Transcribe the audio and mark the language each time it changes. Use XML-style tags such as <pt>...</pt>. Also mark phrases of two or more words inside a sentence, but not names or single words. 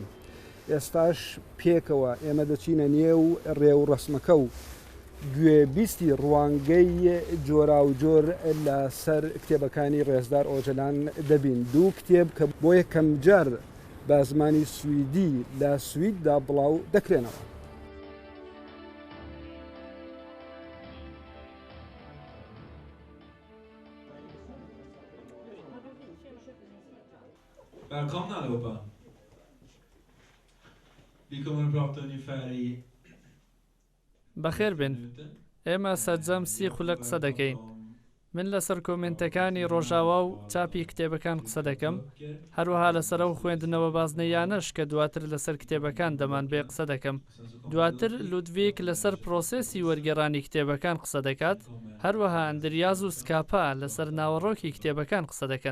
<ckb>ئێستاش پێکەوە ئێمە دەچینە نێو ڕێو ڕسمەکە و گوێبیستی ڕوانگەی جۆرا و جۆر لە سەر کتێبەکانی ڕێزدار ئۆجەلان دەبین. دوو کتێب کە بۆ یەکەم جار بە زمانی سویدی لە سویددا بڵاو دەکرێنەوە.</ckb> <sv>Välkomna allihopa. Vi kommer att prata ungefär i</sv> <ckb>بەخێر بن. ئێمە سەرجەم سی خولەک قسە دەکەین. من لەسەر کۆمنتەکانی ڕۆژاوا و چاپی کتێبەکان قسە دەکەم، هەروەها لەسەر ئەو خوێندنەوە بازنەیانەش کە دواتر لەسەر کتێبەکان دەمان بێ قسە دەکەم. دواتر لودویک لەسەر پرۆسێسی وەرگێڕانی کتێبەکان قسە دەکات، هەروەها ئەندریاز و سکاپا لەسەر ناوەڕۆکی کتێبەکان قسە دەکەن.</ckb>